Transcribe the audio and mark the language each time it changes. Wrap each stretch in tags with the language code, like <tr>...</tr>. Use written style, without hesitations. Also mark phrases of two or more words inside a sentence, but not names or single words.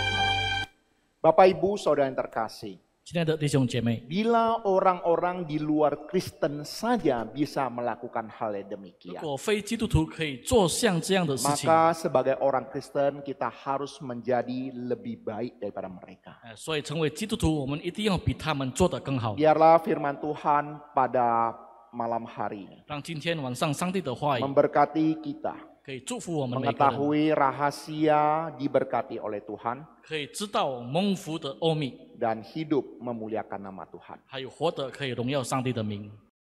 <id>Bapak Ibu Saudara yang terkasih,</id> <zh>亲爱的弟兄姐妹，</zh> <id>bila orang-orang di luar Kristen saja bisa melakukan hal yang</id> <zh>如</zh> <id>demikian,</id> <zh>果非基督徒可以做像这样的事情，</zh> <id>maka sebagai orang Kristen kita harus menjadi lebih baik daripada mereka.</id> <zh>所以成为基督徒，我们一定要比他们做得更好。</zh> <id>Biarlah firman Tuhan pada malam hari ini</id> <zh>让今天晚上上帝的话语</zh> <id>memberkati kita,</id> <zh>可以祝福我们每个人，</zh> <id>mengetahui rahasia diberkati oleh Tuhan</id> <zh>可以知道蒙福的奥秘，</zh> <id>dan hidup memuliakan nama Tuhan.</id> <zh>还有活得可以荣耀上帝的名。</zh>